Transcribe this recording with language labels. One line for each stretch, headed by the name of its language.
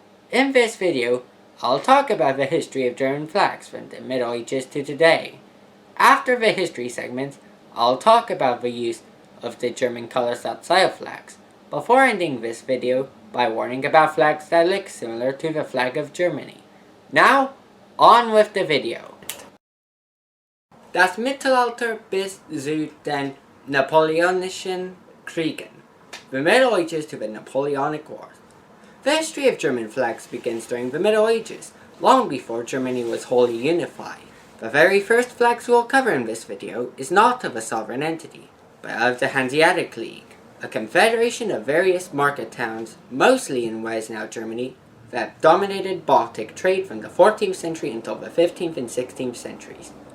English: In this video, I'll talk about the history of German flags from the Middle Ages to today. After the history segments, I'll talk about the use of the German colors outside of flags, before ending this video by warning about flags that look similar to the flag of Germany. Now, on with the video.
German: Das Mittelalter bis zu den Napoleonischen Kriegen.
English: The Middle Ages to the Napoleonic Wars. The history of German flags begins during the Middle Ages, long before Germany was wholly unified. The very first flags we'll cover in this video is not of a sovereign entity, but of the Hanseatic League, a confederation of various market towns, mostly in what is now Germany, that dominated Baltic trade from the 14th century until the 15th and 16th centuries.